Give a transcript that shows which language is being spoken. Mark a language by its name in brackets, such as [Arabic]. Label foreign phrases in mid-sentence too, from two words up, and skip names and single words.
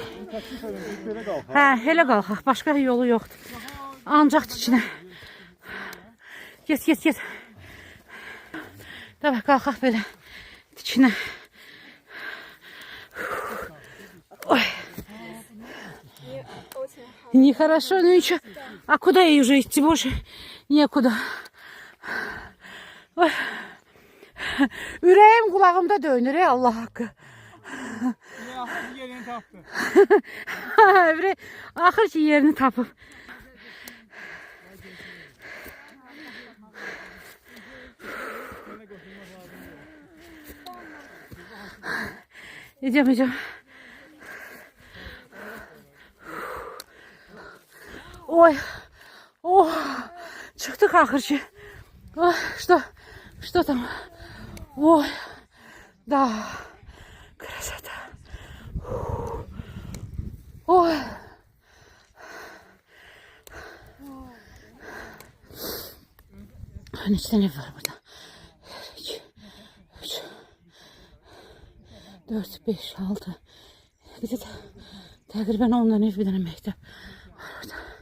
[Azerbaijani] Hə, elə qalxaq. Başqa yolu yoxdur. Ancaq tikinə. Get, get, get. Davay, qalxaq belə. Tikinə. [Russian] Ой. Нехорошо, ну ничего. А куда ей уже идти, боже? Некуда. Ой. [Azerbaijani] Ürəyim qulağımda dönür, Allah haqqı. Axır yerini tapdı. Axır ki yerini tapıb. Edeceğim. Ой, çıktık axır ki. [Russian] Что там? Ой, да, красота. Ой. [Azerbaijani] Neçə tane var burada? 2, 3, 4, 5, 6. Bir de təqribən 10 dənə ev, bir dənə məktəb var burada.